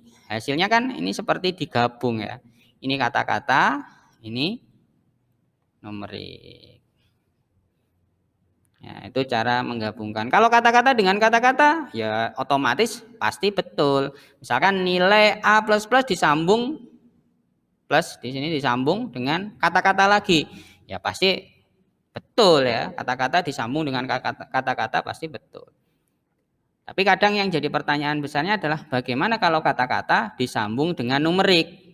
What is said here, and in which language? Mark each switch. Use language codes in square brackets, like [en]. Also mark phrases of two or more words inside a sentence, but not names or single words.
[id] Hasilnya kan ini seperti digabung ya. Ini kata-kata, ini numerik. Ya, itu cara menggabungkan. Kalau kata-kata dengan kata-kata, ya otomatis pasti betul. Misalkan nilai A plus plus disambung plus di sini disambung dengan kata-kata lagi, ya pasti betul ya. Kata-kata disambung dengan kata-kata pasti betul. Tapi kadang yang jadi pertanyaan besarnya adalah bagaimana kalau kata-kata disambung dengan numerik?